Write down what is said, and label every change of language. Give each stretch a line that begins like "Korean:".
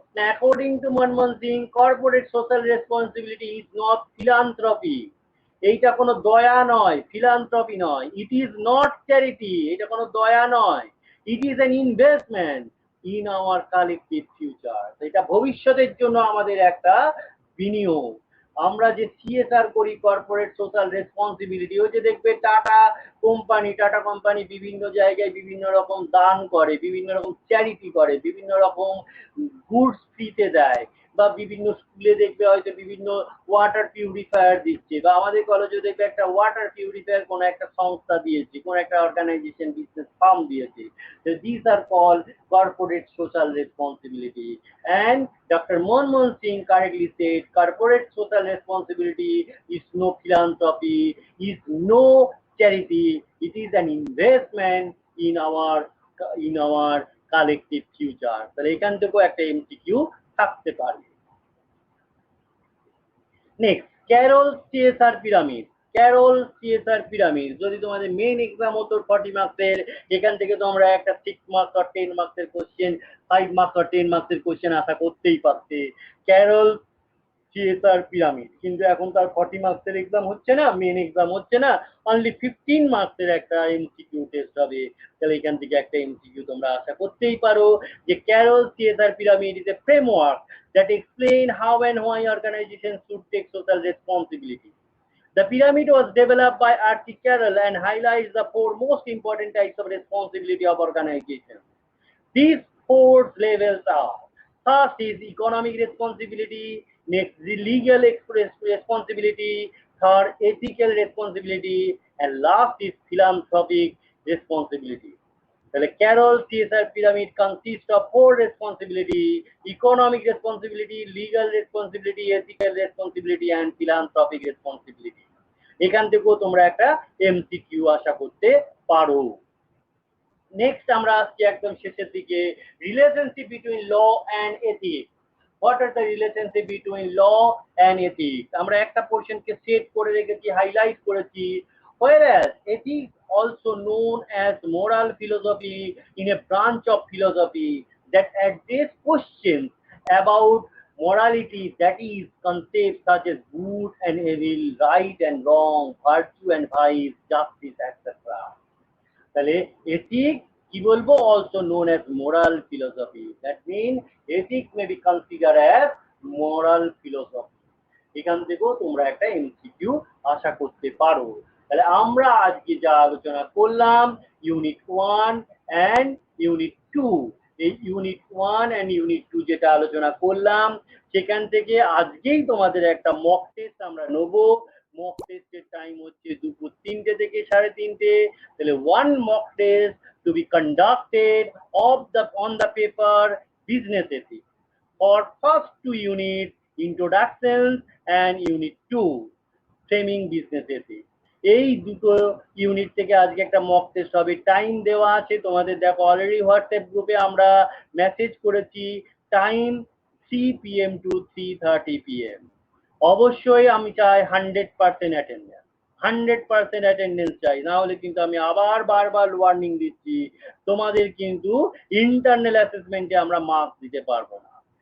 English: According to Manmohan Singh, corporate social responsibility is not philanthropy.
Bangla: এইটা কোনো দয়া নয়, philanthropy নয়।
English: It is not charity,
Bangla: এটা কোনো দয়া নয়।
English: It is an investment in our collective future.
Bangla: এটা ভবিষ্যতের জন্য আমাদের একটা বিনিয়োগ। আমরা যে সিএসআর করি, কর্পোরেট সোশ্যাল রেসপন্সিবিলিটি, ওই যে দেখবে টাটা কোম্পানি বিভিন্ন জায়গায় বিভিন্ন রকম দান করে, বিভিন্ন রকম চ্যারিটি করে, বিভিন্ন রকম গুডস ফ্রিতে দেয়, বা বিভিন্ন স্কুলে দেখবে হয়তো বিভিন্ন ওয়াটার পিউরিফায়ার দিচ্ছে, বা আমাদের কলেজে দেখবে একটা ওয়াটার পিউরিফায়ার কোনো একটা সংস্থা দিয়েছে, কোনো একটা অর্গানাইজেশন, বিজনেস ফার্ম দিয়েছে।
English: This are call corporate social responsibility. And Dr. Manmohan Singh correctly said corporate social responsibility is no philanthropy, is no charity, it is an investment in our collective future.
Bangla: তাহলে এখান থেকেও একটা MCQ থাকতে পারে। Next, Carroll CSR pyramid. Carroll CSR pyramid যদি তোমাদের main exam হতো 40 মার্কসের, এখান থেকে তোমরা একটা 6 মার্কস আর 10 মার্কসের কোশ্চেন, 5 মার্কস আর 10 মার্কসের কোশ্চেন আশা করতেই পারতে। ক্যারল সিএসআর পিরামিড, কিন্তু এখন তার 40 মার্কসের এক্সাম হচ্ছে না, মেইন এক্সাম হচ্ছে না, অনলি 15 মার্কসের একটা এমসিকিউ টেস্ট হবে। তাহলে এখান থেকে একটা এমসিকিউ তোমরা আশা করতেই পারো যে
English: Carroll CSR pyramid is a framework that explain how and why organizations should take social responsibility. The pyramid was developed by Archie Carroll and highlights the 4 most important types of responsibility of organizations. These 4 levels are: first is economic responsibility, next is legal responsibility, third ethical responsibility, and last is philanthropic responsibility. The Carroll CSR pyramid consists of 4 responsibility: economic responsibility, legal responsibility, ethical responsibility, and philanthropic responsibility.
Bangla: এখান থেকেও তোমরা একটা MCQ আশা করতে পারো।
English: next
Bangla: আমরা আসছি একদম শেষের দিকে,
English: Relationship between law and ethics. What are the relationship between law and ethics?
Bangla: আমরা একটা পোর্শনকে সেট করে রেখেছি, হাইলাইট করেছি।
English: Whereas ethics, also known as moral philosophy, in a branch of philosophy that address questions about morality, that is concepts such as good and evil, right and wrong, virtue and vice, justice, etc.
Bangla: তাহলে ethics কি বলবো?
English: also known as moral philosophy. That means ethics may be considered as moral philosophy.
Bangla: এখান থেকেও তোমরা একটা MCQ আশা করতে পারো। তাহলে আমরা আজকে যা আলোচনা করলাম, ইউনিট 1 এন্ড ইউনিট 2, এই ইউনিট 1 এন্ড ইউনিট 2 যেটা আলোচনা করলাম, সেখান থেকে আজকেই তোমাদের একটা মক টেস্ট আমরা নেব। মক টেস্টের টাইম হচ্ছে দুপুর 3টে থেকে 3:30।
English: তাহলে 1 mock test to be conducted on the paper business ethics for first 2 units, introductions, and unit 2 framing business ethics.
Bangla: এই দুটো ইউনিট থেকে আজকে একটা মক টেস্ট হবে। টাইম দেওয়া আছে তোমাদের, দেখো অলরেডি হোয়াটসঅ্যাপ গ্রুপে আমরা মেসেজ করেছি, টাইম 3 PM to 3:30 PM। অবশ্যই আমি চাই 100% অ্যাটেন্ডেন্স, 100% অ্যাটেন্ডেন্স চাই, না হলে কিন্তু আমি আবার বারবার ওয়ার্নিং দিচ্ছি, তোমাদের কিন্তু ইন্টারনাল অ্যাসেসমেন্টে আমরা মার্কস দিতে পারবো না।